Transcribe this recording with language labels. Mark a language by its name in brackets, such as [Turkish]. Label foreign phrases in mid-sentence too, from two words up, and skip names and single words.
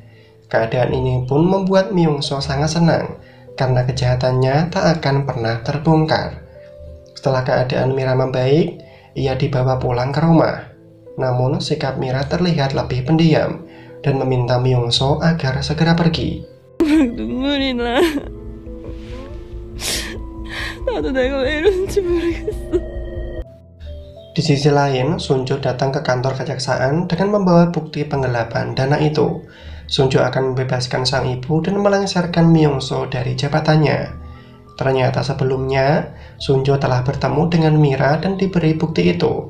[Indonesian] Keadaan ini pun membuat Myung-soo sangat senang, karena kejahatannya tak akan pernah terbongkar. Setelah keadaan Mira membaik, ia dibawa pulang ke rumah. Namun sikap Mira terlihat lebih pendiam, dan meminta Myung-soo agar segera pergi. [Korean] 눈물이 나. 나도 내가 왜 이러는지 모르겠어. [Indonesian] Di sisi lain, Sunju datang ke kantor kejaksaan dengan membawa bukti penggelapan dana itu. Sunju akan membebaskan sang ibu dan melengsarkan Myung-soo dari jabatannya. Ternyata sebelumnya, Sunju telah bertemu dengan Mira dan diberi bukti itu.